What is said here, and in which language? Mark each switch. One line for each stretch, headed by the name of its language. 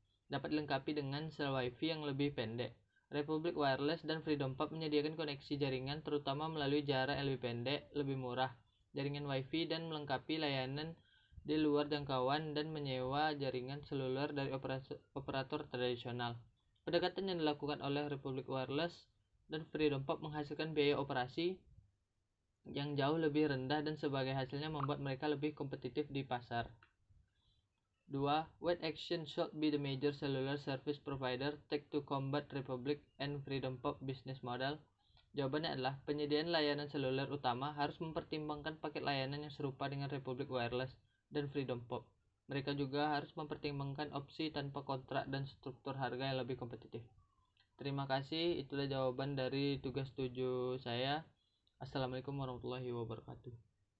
Indonesian: Dapat dilengkapi dengan sel Wi-Fi yang lebih pendek. Republic Wireless dan Freedom Pop menyediakan koneksi jaringan terutama melalui jarak yang lebih pendek, lebih murah, jaringan Wi-Fi, dan melengkapi layanan di luar jangkauan dan menyewa jaringan seluler dari operator tradisional. Pendekatan yang dilakukan oleh Republic Wireless dan Freedom Pop menghasilkan biaya operasi yang jauh lebih rendah dan sebagai hasilnya membuat mereka lebih kompetitif di pasar. 2.
English: What action should be the major cellular service provider take to combat Republic and Freedom Pop business model?
Indonesian: Jawabannya adalah penyediaan layanan seluler utama harus mempertimbangkan paket layanan yang serupa dengan Republic Wireless dan Freedom Pop. Mereka juga harus mempertimbangkan opsi tanpa kontrak dan struktur harga yang lebih kompetitif. Terima kasih, itulah jawaban dari tugas 7 saya.
Arabic: Assalamualaikum warahmatullahi wabarakatuh.